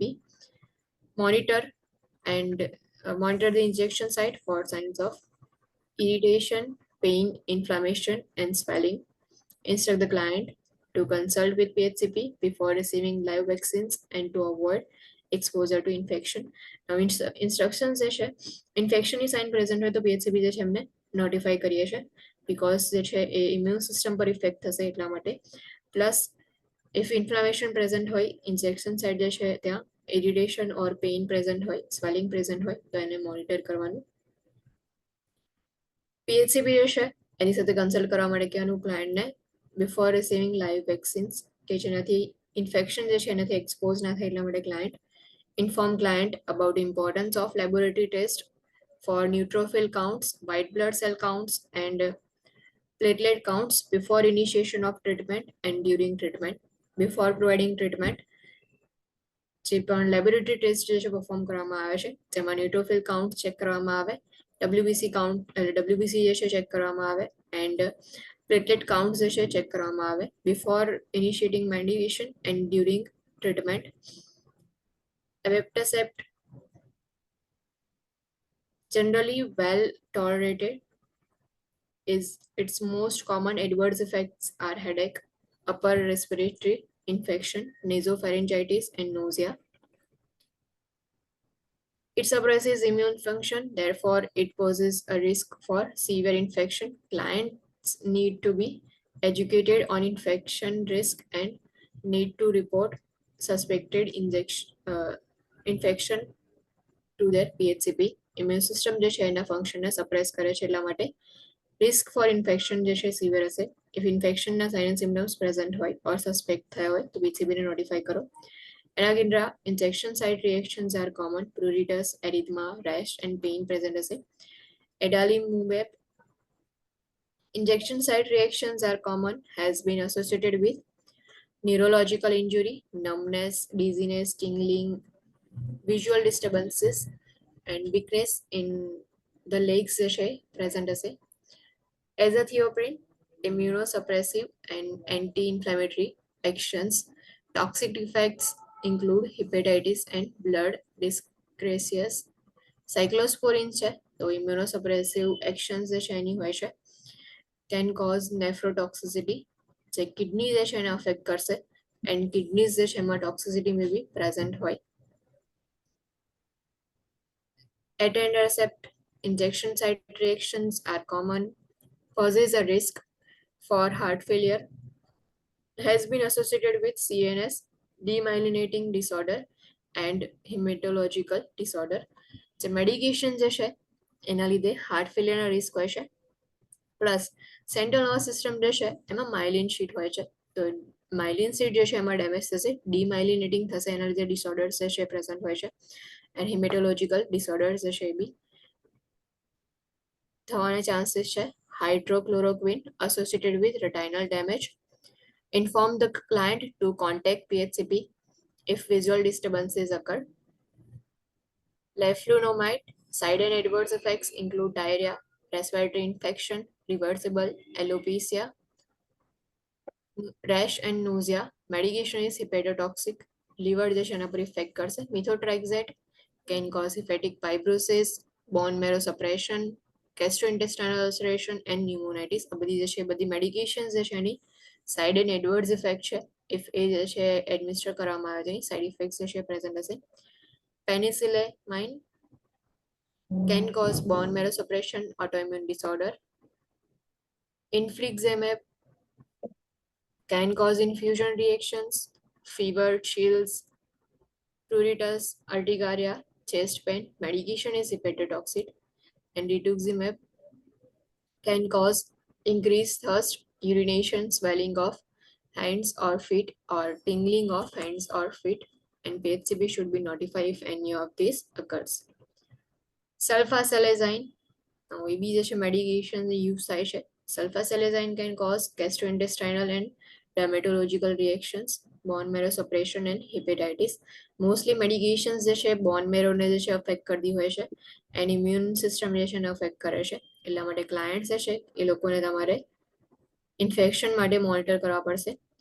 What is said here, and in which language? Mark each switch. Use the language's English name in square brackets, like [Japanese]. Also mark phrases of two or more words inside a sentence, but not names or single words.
[English] Monitor the injection site for signs of irritation, pain, inflammation, and swelling. Instruct the client to consult with PHCP before receiving live vaccines and to avoid exposure to infection. Now, instructions [Gujarati] જે છે ઇન્ફેક્શનની [English] sign present [Gujarati] હોય તો PHCP જે છે એમને નોટિફાઈ કરીએ છીએ બીકોઝ જે છે એ [English] immune system [Gujarati] પર ઇફેક્ટ થશે એટલા માટે. [English] plus if inflammation present [Gujarati] હોય, [English] injection side [Gujarati] જે છે ત્યાં [English] irritation or pain present [Gujarati] હોય, [English] swelling present [Gujarati] હોય તો એને મોનિટર કરવાનું. પીએચસીબી જે છે એની સાથે કન્સલ્ટ કરવા માટે કહેવાનું ક્લાયન્ટને [English] before receiving live vaccines [Gujarati] કે જેનાથી ઇન્ફેક્શન જે છે એનાથી એક્સપોઝ ના થાય એટલા માટે ક્લાયન્ટ [English] inform client about the importance of laboratory test for neutrophil counts, white blood cell counts, and platelet counts before initiation of treatment and during treatment. Before providing treatment, [Gujarati] જે પણ [English] laboratory test [Gujarati] જે છે પરફોર્મ કરવામાં આવે છે જેમાં [English] neutrophil count [Gujarati] ચેક કરવામાં આવે, [English] WBC count WBC [Gujarati] જે છે ચેક કરવામાં આવે [English] and platelet count [Gujarati] જે છે ચેક કરવામાં આવે [English] before initiating medication and during treatment. Abeptacept generally well tolerated. Its most common adverse effects are headache, upper respiratory infection, nasopharyngitis, and nausea. It suppresses immune function, therefore it poses a risk for severe infection. Clients need to be educated on infection risk and need to report suspected infection to their PHCP. Immune system [Gujarati] જે છે એના ફંક્શનને સપ્રેસ કરે છે એટલા માટે [English] risk for infection [Gujarati] જે છે સિવિયર હશે. ઇફ ઇન્ફેક્શનના [English] sign and symptoms present [Gujarati] હોય [English] or suspect [Gujarati] થયા હોય તો બીસીબીને નોટિફાઈ કરો. [English] Anaginra injection site reactions are common. Pruritus, erythema, rash, and pain present as a adalimumab. Injection site reactions are common, has been associated with neurological injury, numbness, dizziness, tingling, visual disturbances, and weakness in the legs present as a azathioprine, immunosuppressive and anti-inflammatory actions. Toxic effects include hepatitis and blood discresis. [Gujarati] Cyclosporin છે તો [English] immunosuppressive actions [Gujarati] જે છે એની હોય છે [English] can cause nephrotoxicity [Gujarati] જે કિડની જે છે એને અફેક્ટ કરશે [English] and kidneys [Gujarati] જે છે એમાં [English] toxicity may be present [Gujarati] હોય. [English] Etanercept injection site reactions are common, poses a risk for heart failure, has been associated with CNS, demyelinating disorder, and hematological disorder. [Gujarati] જે મેડિકેશન જે છે એના લીધે [English] heart failureના risk [Gujarati] હોય છે [English] plus central nervous system [Gujarati] જે છે એમાં [English] myelin sheath [Gujarati] હોય છે તો [English] myelin sheath [Gujarati] જે છે એમાં ડેમેજ થશે, ડીમાઇલિનેટિંગ થશે, એના લીધે ડિસઓર્ડર્સ જે છે પ્રેઝન્ટ હોય છે [English] and hematological disorders [Gujarati] જે છે એ બી થવાના ચાન્સીસ છે. [English] હાઇડ્રોક્લોરોક્વિન associated with retinal damage. Inform the client to contact PHCP if visual disturbances occur. Leflunomide side and adverse effects include diarrhea, respiratory infection, reversible alopecia, rash and nausea. Medication is hepatotoxic. [Gujarati] Liver જે છે એના પર ઇફેક્ટ કરશે. [English] Methotrexate can cause hepatic fibrosis, bone marrow suppression, gastrointestinal ulceration and pneumonitis. [Gujarati] આ બધી જે છે બધી મેડિકેશન્સ જે છે એની [English] side and adverse effect [Gujarati] છે ઇફ એ જે છે એડમિનિસ્ટર કરવામાં આવે છે એની [English] side effects [Gujarati] જે છે પ્રેઝન્ટ હશે. [English] Penicillamine can cause bone marrow suppression, autoimmune disorder. Infliximab can cause infusion reactions, fever, chills, pruritus, urticaria, chest pain. Medication is hepatotoxic. And rituximab can cause increased thirst, urination, swelling of hands or feet, or tingling of hands or feet. And PHCP should be notified if any of these occurs. Sulfasalazine, [Gujarati] એ બી જે છે [English] medication use [Gujarati] થાય છે. [English] Sulfasalazine can cause gastrointestinal and dermatological reactions, bone marrow suppression and hepatitis. Mostly medications [Gujarati] જે છે [English] bone marrow [Gujarati] ને જે છે અફેક્ટ કરતી હોય છે [English] and immune system [Gujarati] જે છે એને અફેક્ટ કરે છે એટલા માટે ક્લાયન્ટ્સ જે છે એ લોકોને તમારે ઇન્ફેક્શન માટે મોનિટર કરવા પડશે.